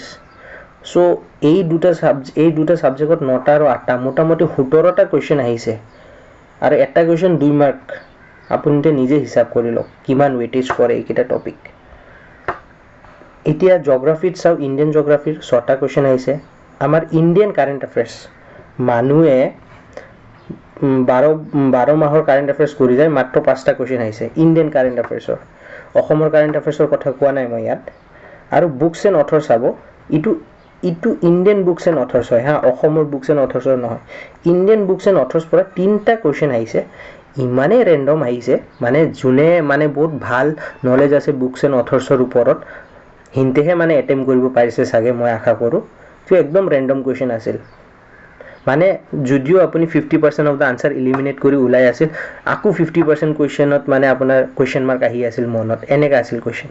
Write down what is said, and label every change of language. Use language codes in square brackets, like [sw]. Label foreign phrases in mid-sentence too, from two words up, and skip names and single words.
[as] সো এই দুটা সাবজেক্টত 9টা আৰু 8টা মোটামুটি 17টা কুৱেশ্যন আহিছে আৰু এটা কুৱেশ্যন 2 মাৰ্ক। আপুনি নিজে হিসাব কৰি লওক কিমান ওয়েটেজ কৰে এইকেইটা টপিক। এতিয়া জিওগ্ৰাফিত চাও [en] Indian geographyৰ [as] 6টা কুৱেশ্যন আহিছে। আমাৰ [en] Indian current affairs [as] মানুহে 12 মাহৰ [en] current affairs [as] কৰি যায় মাত্ৰ 5টা কুৱেশ্যন আহিছে [en] Indian current affairsৰ। [as] অসমৰ [en] current affairsৰ [as] কথা কোৱা নাই মই ইয়াত। আৰু [en] books and author [as] চাব ইটো [en] Indian books and authors [as] হয় হা, অসমৰ [en] books and authorsৰ [as] নহয়। [en] Indian books and authors [as] পৰা 3টা কুৱেশ্যন আহিছে। ইমানে ৰেন্ডম আহিছে মানে যোনে মানে বহুত ভাল নলেজ আছে [en] books and authorsৰ [as] ওপৰত হিন্তেহে মানে এটেম্প কৰিব পাৰিছে চাগে মই আশা কৰো। তো একদম [en] random question [as] আছিল মানে যদিও আপুনি [en] 50% of the answer eliminate [as] কৰি ওলাই আছিল আকৌ 50% কুৱেশ্যনত মানে আপোনাৰ কুৱেশ্যন মাৰ্ক আহি আছিল মনত, এনেকা আছিল কুৱেশ্যন।